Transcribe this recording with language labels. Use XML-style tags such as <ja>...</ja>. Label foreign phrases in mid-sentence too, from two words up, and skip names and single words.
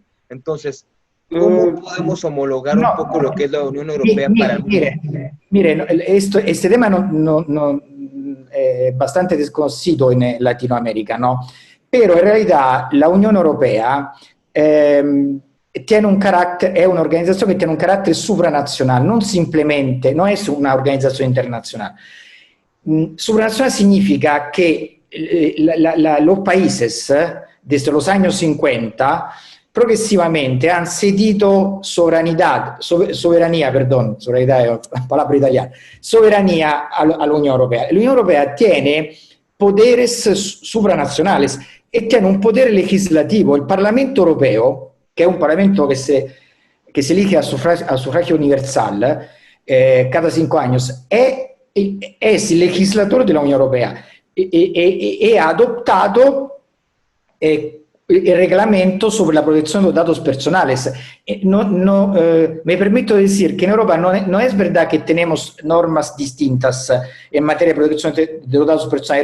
<es>Entonces, ¿cómo podemos homologar un poco lo que es la Unión Europea para el mundo? Mire, este tema es bastante desconocido en Latinoamérica, ¿no? Pero en realidad la Unión Europea tiene un carácter,</es> <it>è un'organizzazione che tiene un carattere supranacional, non simplemente,</it> <es>no es una</es> <it>organizzazione internazionale.</it> <es>Supranacional significa que los países desde los años 50 progressivamente han cedido soberanía è una palabra italiana, soberanía a la Unión Europea. La Unión Europea tiene poderes supranacionales e tiene un</es> <it>potere legislativo. Il Parlamento Europeo, che è un Parlamento che</it> <es>se elige a sufragio universal cada 5 años, es el legislador de la Unión Europea y ha adoptado el reglamento sobre la protección de los datos personales. Me permito decir que en Europa no es verdad que tenemos normas distintas en materia de protección de los datos personales.</es>